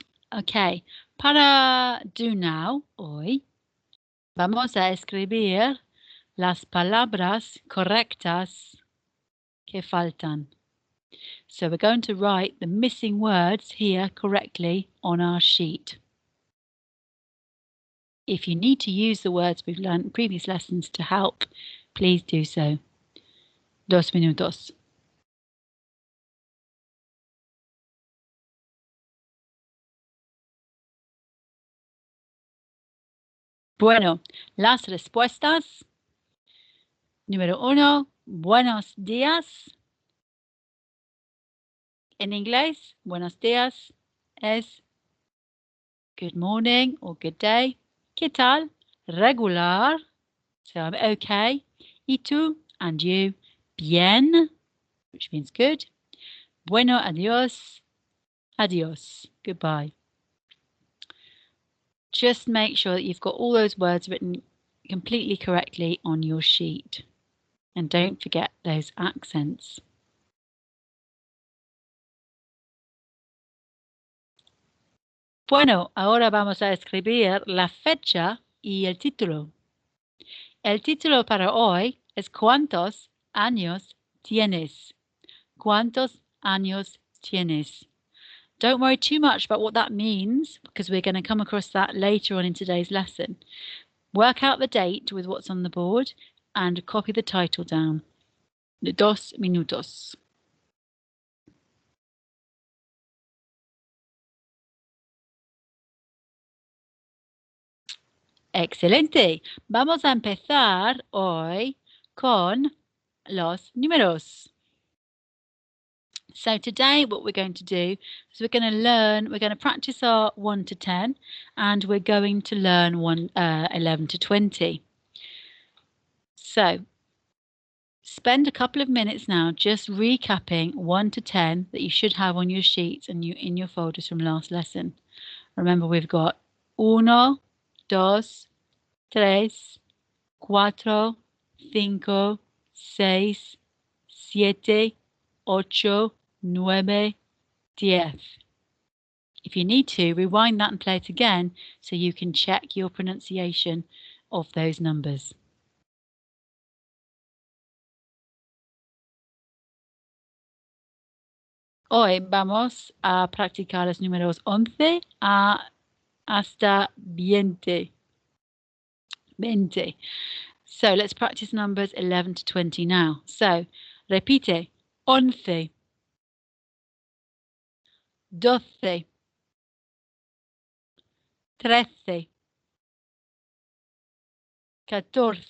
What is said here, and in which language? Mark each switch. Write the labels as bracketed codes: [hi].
[es] Ok, para do now, hoy, vamos a escribir las palabras correctas que faltan. [en] So we're going to write the missing words here correctly on our sheet. If you need to use the words we've learned in previous lessons to help, please do so. [es] 2 minutos. Bueno, las respuestas. Número 1, buenos días. En inglés, buenos días es [en] good morning or good day. [es] ¿Qué tal? Regular. [en] So I'm okay. [es] Y tú [en] and you, bien, which means good. [es] Bueno, adios. Adios. [en] Goodbye. Just make sure that you've got all those words written completely correctly on your sheet. And don't forget those accents. [es] Bueno, ahora vamos a escribir la fecha y el título. El título para hoy es ¿Cuántos años tienes? ¿Cuántos años tienes? [en] Don't worry too much about what that means because we're going to come across that later on in today's lesson. Work out the date with what's on the board and copy the title down. [es] 2 minutos. Excelente. Vamos a empezar hoy con los números. [en] So today what we're going to do is we're going to practice our 1 to 10 and we're going to learn 11 to 20. So spend a couple of minutes now just recapping 1 to 10 that you should have on your sheets and in your folders from last lesson. Remember we've got 1, 2, 3, 4, 5, 6, 7, 8, 9, 10. If you need to, rewind that and play it again so you can check your pronunciation of those numbers. [es] Hoy vamos a practicar los números 11 hasta 20. [en] So let's practice numbers 11 to 20 now. [es] So, repite. 11, 12, 13, 14.